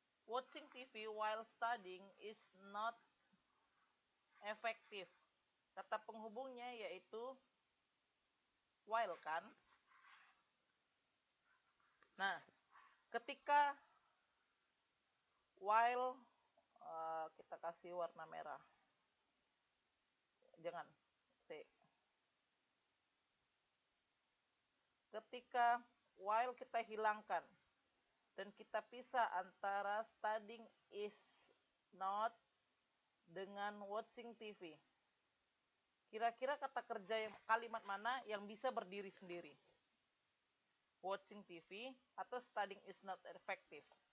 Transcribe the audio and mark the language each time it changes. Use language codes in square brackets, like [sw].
[en] Watching TV while studying is not effective. [id] Kata penghubungnya yaitu while kan? Nah, ketika while kita kasih warna merah. Jangan. C. Ketika while kita hilangkan dan kita pisah antara [en] studying is not dengan watching TV. [id] Kira-kira kata kerja yang kalimat mana yang bisa berdiri sendiri? [en] Watching TV [id] atau [en] studying is not effective?